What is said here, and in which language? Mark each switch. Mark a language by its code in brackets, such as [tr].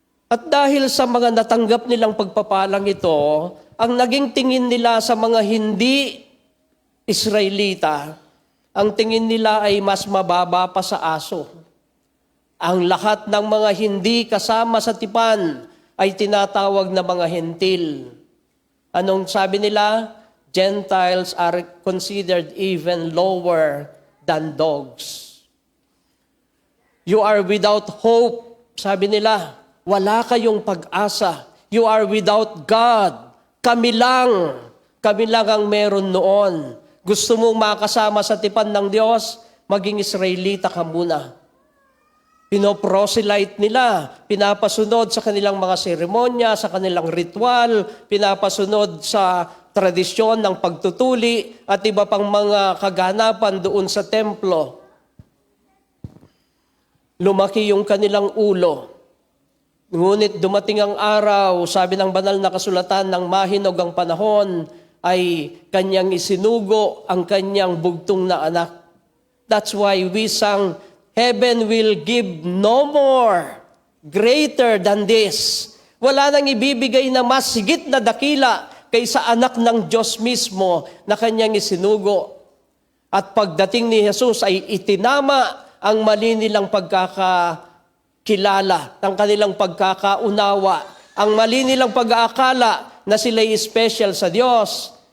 [tl] At dahil sa mga natanggap nilang pagpapalang ito, ang naging tingin nila sa mga hindi Israelita, ang tingin nila ay mas mababa pa sa aso. Ang lahat ng mga hindi kasama sa tipan ay tinatawag na mga hentil. Anong sabi nila? [en] Gentiles are considered even lower than dogs. You are without hope [tl] sabi nila, wala kayong pag-asa. [en] You are without God. [tl] Kami lang ang meron noon. Gusto mong makasama sa tipan ng Diyos, maging Israelita ka muna. Pinoproselyte nila, pinapasunod sa kanilang mga seremonya, sa kanilang ritual, pinapasunod sa tradisyon ng pagtutuli at iba pang mga kaganapan doon sa templo. Lumaki yung kanilang ulo. Ngunit dumating ang araw, sabi ng banal na kasulatan, ng mahinog ang panahon, ay kanyang isinugo ang kanyang bugtong na anak. [en] That's why we sang, Heaven will give no more greater than this. [tl] Wala nang ibibigay na mas higit na dakila kaysa anak ng Diyos mismo na kanyang isinugo. At pagdating ni Jesus ay itinama ang mali nilang pagkakakilala, ang kanilang pagkakaunawa, ang mali nilang pag-aakala na sila'y special sa Diyos.